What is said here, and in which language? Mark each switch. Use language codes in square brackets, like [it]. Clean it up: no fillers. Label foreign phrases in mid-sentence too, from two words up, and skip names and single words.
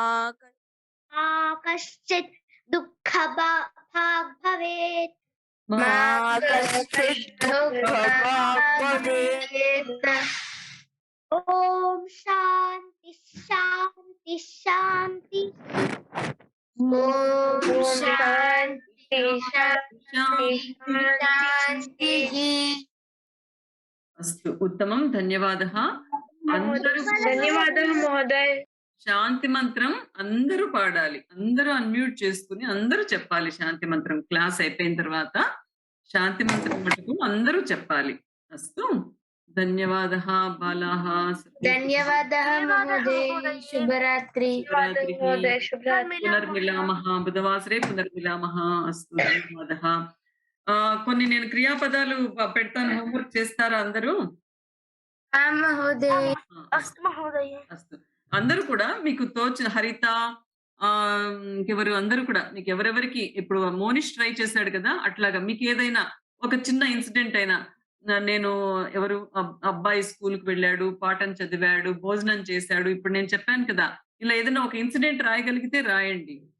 [sa] मा कश्चित् दुःखभाग् भवेत् ॐ शान्ति शान्ति शान्ति अस्तु उत्तमं ధన్యవాదः అందరూ [te] ధన్యవాదాలు మహోదయ్. శాంతి మంత్రం అందరూ పాడాలి, అందరూ అన్మ్యూట్ చేసుకుని అందరూ చెప్పాలి. శాంతి మంత్రం క్లాస్ అయిపోయిన తర్వాత శాంతి మంత్రం మటుకు అందరూ చెప్పాలి. [sa] అస్తు ధన్యవాదः బాలాः. ధన్యవాదాः మహోదయ్. శుభరాత్రి. పునర్మిలామः బుధవాసరే పునర్మిలామः. అస్తు ధన్యవాదः. [te] కొన్ని నేను క్రియాపదాలు పెడతాను, హోంవర్క్ చేస్తారా అందరూ? [sa] మహోదయ్. अस्तु महोदय. [te] అస్తు అందరూ కూడా మీకు తోచిన హరిత ఇంకెవరు అందరూ కూడా మీకు ఎవరెవరికి ఇప్పుడు మోనిష్ ట్రై చేశాడు కదా, అట్లాగా మీకు ఏదైనా ఒక చిన్న ఇన్సిడెంట్ అయినా, నేను ఎవరు అబ్బాయి స్కూల్కి వెళ్ళాడు, పాఠం చదివాడు, భోజనం చేశాడు, ఇప్పుడు నేను చెప్పాను కదా, ఇలా ఏదైనా ఒక ఇన్సిడెంట్ రాయగలిగితే రాయండి.